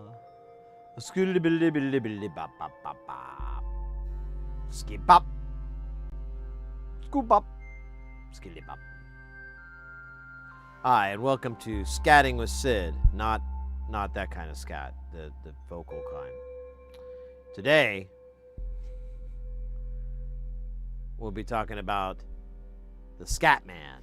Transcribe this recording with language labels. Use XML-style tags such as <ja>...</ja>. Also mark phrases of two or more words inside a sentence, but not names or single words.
<en>Skilly billy billy billy ba ba ba ba. Skip up. Scoop up. Skilly bop. Hi, and welcome to Scatting with Sid. Not that kind of scat, the vocal kind. Today, we'll be talking about the Scat Man.</en>